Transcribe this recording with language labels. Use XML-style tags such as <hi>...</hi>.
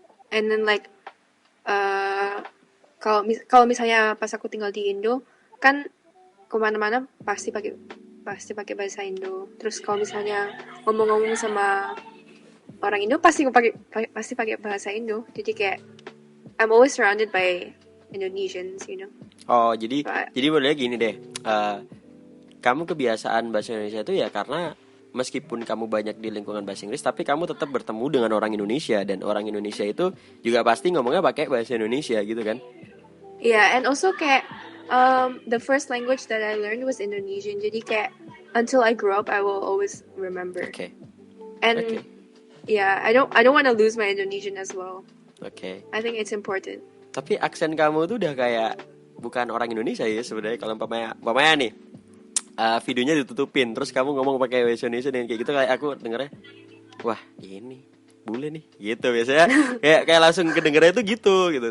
<en>And then like</en> <id>kalau misalnya pas aku tinggal di Indo kan kemana-mana pasti pakai bahasa Indo. Terus kalau misalnya ngomong-ngomong sama orang Indo pasti pakai bahasa Indo. Jadi kayak</id> <en>I'm always surrounded by Indonesians, you know.</en> <id>Oh jadi modelnya gini deh. Kamu kebiasaan bahasa Indonesia itu ya karena meskipun kamu banyak di lingkungan bahasa Inggris, tapi kamu tetap bertemu dengan orang Indonesia, dan orang Indonesia itu juga pasti ngomongnya pakai bahasa Indonesia gitu kan.</id> <en>Yeah, and also kayak the first language that I learned was Indonesian.</en> <id>Jadi kayak</id> <en>until I grow up, I will always remember.</en> <id>Oke.</id> <en>And yeah, I don't want to lose my Indonesian as well.</en> <id>Oke.</id> <en>I think it's important.</en> <id>Tapi aksen kamu tuh udah kayak bukan orang Indonesia ya sebenarnya. Kalau umpamanya nih videonya ditutupin, terus kamu ngomong pakai bahasa Indonesia dengan kayak gitu, kayak aku dengernya, wah ini bule nih gitu biasanya. kayak langsung kedengernya itu gitu.</id>